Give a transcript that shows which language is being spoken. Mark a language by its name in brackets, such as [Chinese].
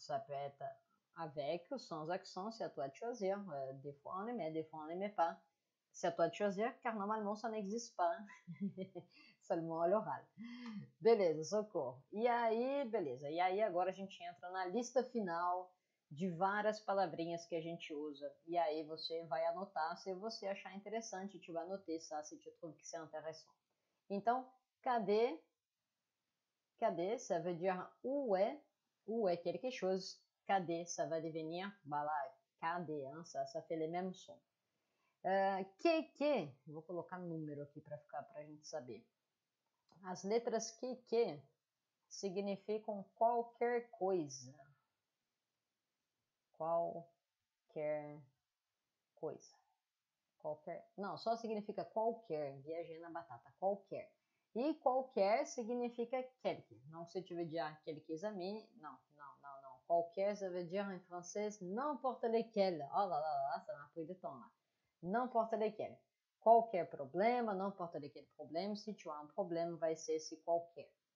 [French] Ça peut être avec ou sans accent, c'est à toi de choisir. Des fois on les met, des fois on les met pas. C'est à toi de choisir, car normalement ça n'existe pas. Seulement à l'oral. [Portuguese] Beleza, socorro. E aí, beleza. E aí agora a gente entra na lista final de várias palavrinhas que a gente usa. E aí você vai anotar se você achar interessante. [French] Tu vas noter ça si tu trouves que c'est intéressant. [Portuguese] Então, cadê? Cadê? [French] Ça veut dire où est quelque chose. Cadê? Ça va devenir, bah là, cadê, hein? Ça fait les mêmes sons. [Portuguese] Que, vou colocar número aqui para a gente saber. As letras que significam qualquer coisa. Qualquer coisa. Qualquer. Não, só significa qualquer. Viajei na batata. Qualquer. E qualquer significa quelque. [French] Donc, si tu veux dire quelques amis, non. Qualquer, ça veut dire en français n'importe lesquels. Oh là là, ça m'a pris du temps là. N'importe lesquels. [Portuguese] Qualquer problema, [French] n'importe lequel problème. Si tu as un problème, [Portuguese] vai ser esse qualquer.